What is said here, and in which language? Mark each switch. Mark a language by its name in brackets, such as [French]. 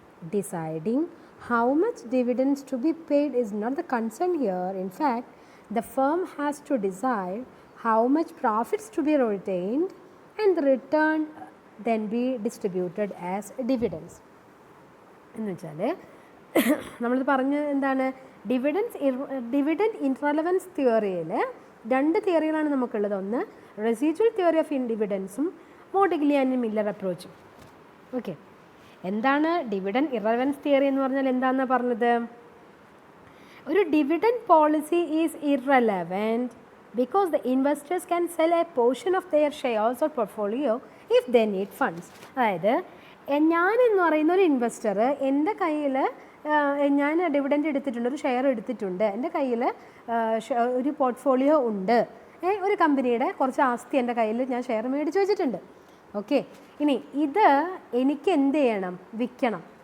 [English] Deciding how much dividends to be paid is not the concern here. In fact, the firm has to decide how much profits to be retained and the return then be distributed as dividends. [Malayalam] എന്ന് വെച്ചാൽ നമ്മളിത് പറഞ്ഞ എന്താണ്, dividend ഇൻറലവൻസ് തിയറിയിൽ രണ്ട് തിയറികളാണ് നമുക്കുള്ളത്. ഒന്ന് residual theory of ഡിവിഡൻസും Modigliani Miller അപ്രോച്ചും. Okay, എന്താണ് ഡിവിഡൻഡ് ഇറലവൻസ് തിയറി എന്ന് പറഞ്ഞാൽ എന്താണെന്നാണ് പറഞ്ഞത്? [English] ഒരു dividend policy is irrelevant because the investors can sell a portion of their shares or portfolio if they need funds. [Malayalam] അതായത് ഞാൻ എന്ന് പറയുന്ന ഒരു ഇൻവെസ്റ്റർ, എൻ്റെ കയ്യിൽ ഞാൻ ഡിവിഡൻഡ് എടുത്തിട്ടുണ്ട്, ഒരു ഷെയർ എടുത്തിട്ടുണ്ട്, എൻ്റെ കയ്യിൽ ഒരു പോർട്ട്ഫോളിയോ ഉണ്ട്, ഒരു കമ്പനിയുടെ കുറച്ച് ആസ്തി എൻ്റെ കയ്യിൽ ഞാൻ ഷെയർ മേടിച്ച് വെച്ചിട്ടുണ്ട്. ഓക്കെ, ഇനി ഇത് എനിക്ക് എന്ത് ചെയ്യണം, വിൽക്കണം.